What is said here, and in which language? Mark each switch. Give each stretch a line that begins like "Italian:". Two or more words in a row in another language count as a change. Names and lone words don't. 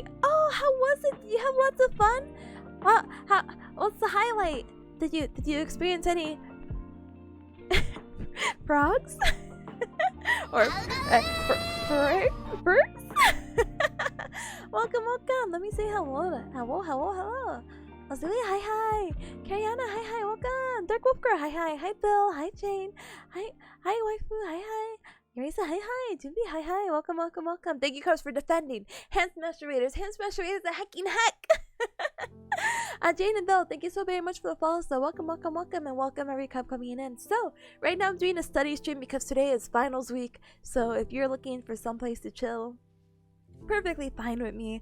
English: Oh, how was it? Did you have lots of fun? What's the highlight? Did you experience any frogs? Or birds? Welcome. Let me say hello. Azealia, hi. Kariana, hi. Welcome. Dark Wolfgirl, hi. Hi, Bill. Hi, Jane. Hi, waifu. Hi. Yarisa, hi. Julie, hi. Welcome. Thank you, Cubs, for defending. Hand Smasher Raiders, a hecking heck. Jane and Bill, thank you so very much for the follows. So welcome, and welcome every Cub coming in. So right now I'm doing a study stream because today is finals week. So if you're looking for someplace to chill, perfectly fine with me.